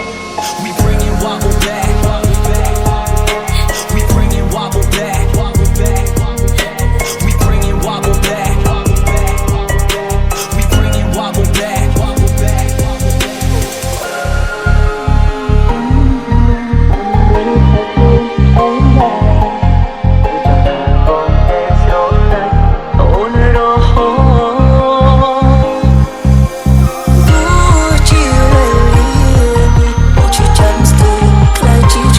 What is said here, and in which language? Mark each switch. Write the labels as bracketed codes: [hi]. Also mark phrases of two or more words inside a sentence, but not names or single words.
[en] We bring it wobble back. We bring it wobble back. We bring it wobble back. We bring it wobble back. [km] អូនរហូតទោះជាវេលាអូនជាចាំស្ទើរខ្លាចជា